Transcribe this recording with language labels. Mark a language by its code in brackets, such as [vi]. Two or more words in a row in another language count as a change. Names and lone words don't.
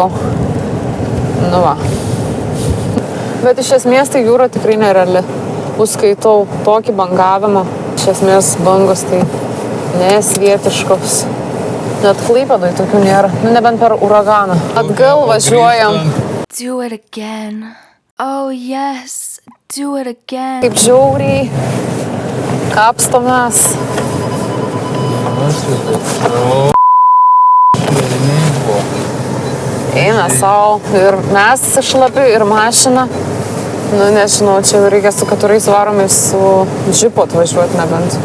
[lt] Nu va. Bet iš esmės tai jūra tikrai nereali. Užskaitau tokį bangavimą. Iš esmės bangos tai nesvietiškos. Net Klaipėdoj tokių nėra. Nu, nebent per uraganą. Atgal važiuojam. [en] Do it again. Oh yes, do it again. [lt] Kaip žiauriai kapstomės. Eina savo ir mes šlapi ir mašina. Nu nežinau, čia reikia su 4 varomais su džipu atvažiuoti nebent.